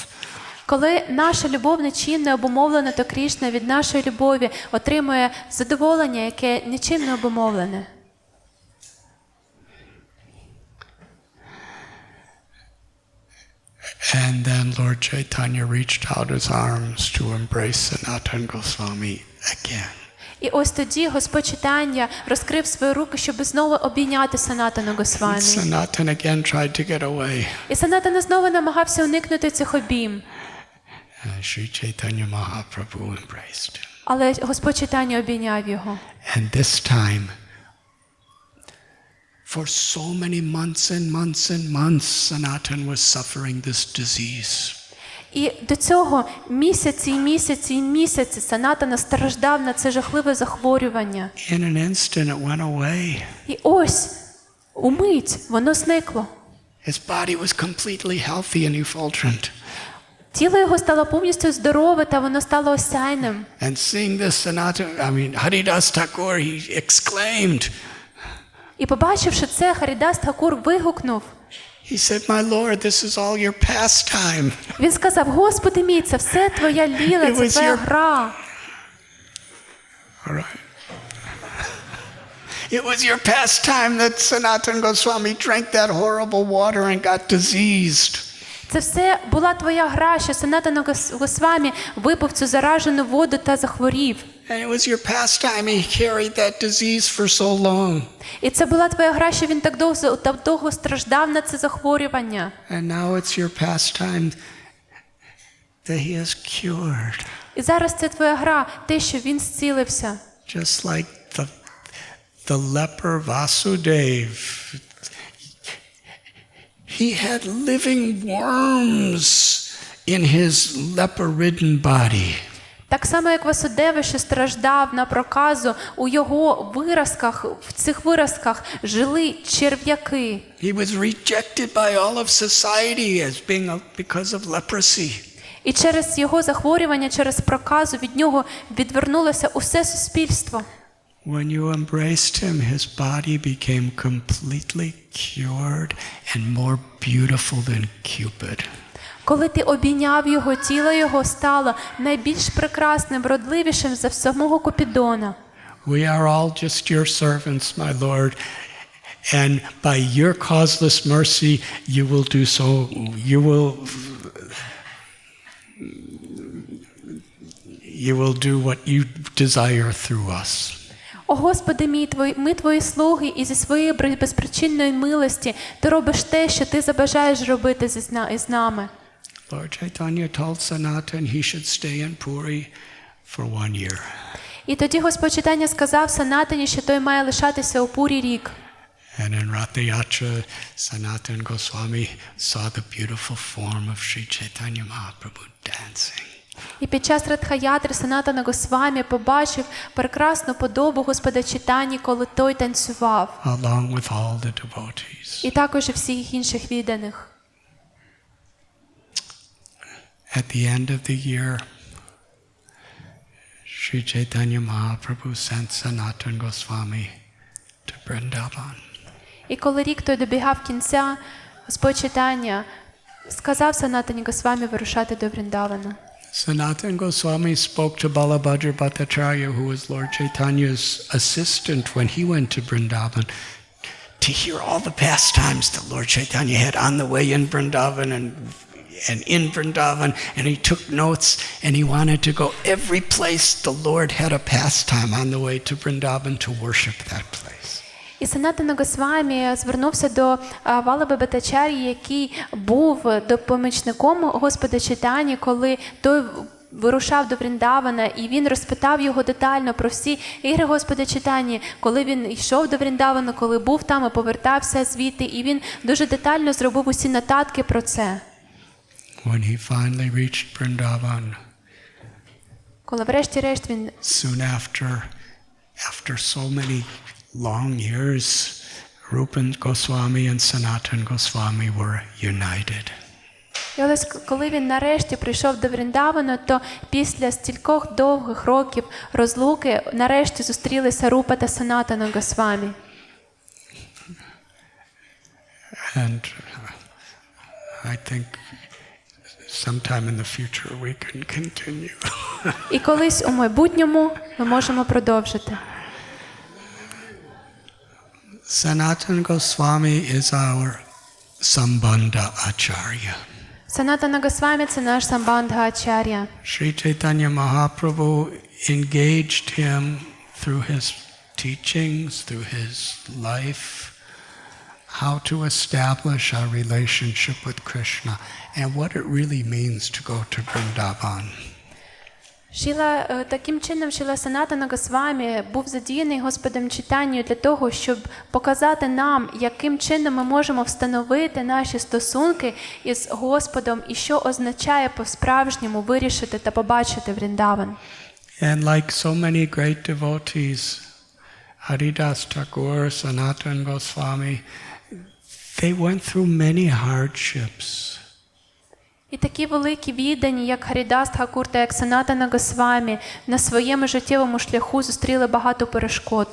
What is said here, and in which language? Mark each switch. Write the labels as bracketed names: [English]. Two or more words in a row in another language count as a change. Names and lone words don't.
[Ukrainian] Коли наша любов нічим не обумовлена, то Крішна від нашої любові отримує задоволення, яке нічим не обумовлене. [English] And then Lord Chaitanya reached out his arms to embrace Sanatana Goswami again. [Ukrainian] І ось тоді Господь Чайтання розкрив свої руки, щоб знову обійняти Санатану Госвамі. [English] Sanatana again tried to get away. [Ukrainian] І Санатана знову намагався уникнути цих обійм. [English] Sri Chaitanya Mahaprabhu embraced him. [Ukrainian] Але Господь Чайтання обійняв його. [English] And this time, for so many months and months and months, Sanatana was suffering this disease. [Ukrainian] І до цього місяці Санатана страждав на це жахливе захворювання. [English] In an instant it went away. [Ukrainian] І ось, умить, воно зникло. [English] His body was completely healthy and effulgent. [Ukrainian] Тіло його стало повністю здорове, та воно стало осяйним. [English] And seeing this Haridas Thakur, he exclaimed. [Ukrainian] І побачивши це, Харідас Тхакур вигукнув. [English] He said, "My Lord, this is all your pastime." [Ukrainian] Він сказав: "Господи мій, це все твоя ліла, це твоя гра." [English] All right. It was your pastime that Sanatana Goswami drank that horrible water and got diseased. [Ukrainian] Це все була твоя гра, що Санатана Госвамі випив цю заражену воду та захворів. [English] And it was your pastime. He carried that disease for so long. [Ukrainian] І це була твоя гра, що він так довго страждав на це захворювання. [English] And now it's your pastime that he has cured. [Ukrainian] І зараз це твоя гра, те, що він зцілився. [English] Just like the leper Vasudev. He had living worms in his leper-ridden body. [Ukrainian] Так само, як Васудева, що страждав на проказу, у його виразках, в цих виразках жили черв'яки. [English] He was rejected by all of society as being because of leprosy. [Ukrainian] І через його захворювання, через проказу від нього відвернулося усе суспільство. [English] When you embraced him, his body became completely cured and more beautiful than Cupid. [Ukrainian] Коли ти обійняв його, тіло його стало найбільш прекрасним, вродливішим за самого Купідона. [English] We are all just your servants, my Lord, and by your causeless mercy you will do so, you will do what you desire through us. [Ukrainian] О Господи мій, ми твої слуги, і зі своєї безпричинної милості ти робиш те, що ти забажаєш робити з нами. [English] Lord Chaitanya told Sanatan he should stay in Puri for 1 year. [Ukrainian] І тоді Господь Чайтання сказав Санатані, що той має лишатися у Пурі рік. [English] And in Rathayatra, Sanatan Goswami saw the beautiful form of Sri Chaitanya Mahaprabhu dancing. [Ukrainian] І під час Радхаятри Санатана Госвамі побачив прекрасну подобу Господа Чайтані, коли той танцював. [English] Along with all the devotees. [Ukrainian] І також і всіх інших відданих. [English] At the end of the year, Sri Chaitanya Mahaprabhu sent Sanatan Goswami to Vrindavan. [Ukrainian] І коли рік той добігав кінця, Господь Чайтання сказав Санатані Госвамі вирушати до Вріндавана. [English] Sanatan Goswami spoke to Balabhadra Bhattacharya, who was Lord Chaitanya's assistant when he went to Vrindavan, to hear all the pastimes that Lord Chaitanya had on the way in Vrindavan and in Vrindavan, and he took notes, and he wanted to go every place the Lord had a pastime on the way to Vrindavan to worship that place. [Ukrainian] І Санатана Госвамі звернувся до Валаби Бхаттачар'ї, який був допомічником Господа Чайтані, коли той вирушав до Вріндавана, і він розпитав його детально про всі ігри Господа Чайтані, коли він йшов до Вріндавана, коли був там і повертався звідти, і він дуже детально зробив усі нотатки про це. [English] When he finally reached Vrindavan, [Ukrainian] коли врешті-решт він [English] soon after so many long years, Rupan Goswami and Sanatan Goswami were united. [Ukrainian] І ось коли він нарешті прийшов до Вріндавану, то після стількох довгих років розлуки нарешті зустрілися Рупа та Санатана Госвамі. [English] And I think sometime in the future we can continue. [Ukrainian] І колись у майбутньому ми можемо продовжити. [English] Sanatan Goswami is our Sambandha Acharya. [Ukrainian] Санатана Госвамі – це наш Самбандха Ачар'я. [English] Sri Chaitanya Mahaprabhu engaged him through his teachings, through his life, how to establish our relationship with Krishna and what it really means to go to Vrindavan. [Ukrainian] Таким чином, Шріла Санатана Госвамі був задіяний Господом Чайтанею для того, щоб показати нам, яким чином ми можемо встановити наші стосунки із Господом і що означає по-справжньому вирішити та побачити Вріндаван. [English] And like so many great devotees, Haridas Thakur, Sanatan Goswami, they went through many hardships. [Ukrainian] І такі великі віддані, як Харідас Тхакур та як Санатана Госвамі, на своєму життєвому шляху зустріли багато перешкод.